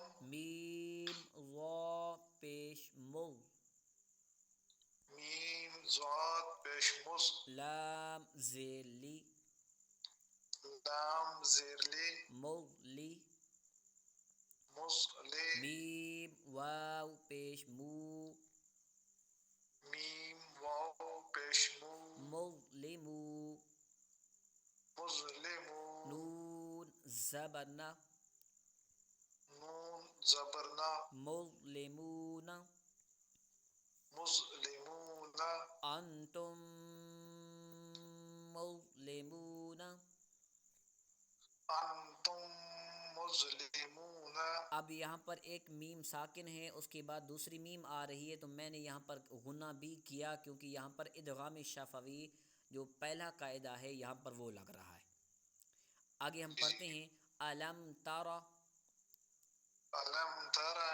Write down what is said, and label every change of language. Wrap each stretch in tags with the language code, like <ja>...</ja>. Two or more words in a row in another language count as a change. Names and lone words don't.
<ur>میم وا پیش مو، میم ضاد پیش مز، لام زیر لی، لام زیر لی،</ur> <ar>مولی، مز لی،</ar> <ur>میم واو پیش مو، میم واو پیش مو،</ur> <ar>مظلمو، مظلمو،</ar> <ur>نون زبر نا، نون زبر نا،</ur> <ar>مظلمون، مظلمون، انتم مظلمون۔ انتم مظلمون۔</ar> <ur>اب یہاں پر ایک میم ساکن ہے، اس کے بعد دوسری میم آ رہی ہے تو میں نے یہاں پر غنہ بھی کیا، کیونکہ یہاں پر ادغام شفوی جو پہلا قاعدہ ہے یہاں پر وہ لگ رہا ہے۔ آگے ہم پڑھتے ہیں</ur> <ar>الم تارا۔ علم ترى،</ar>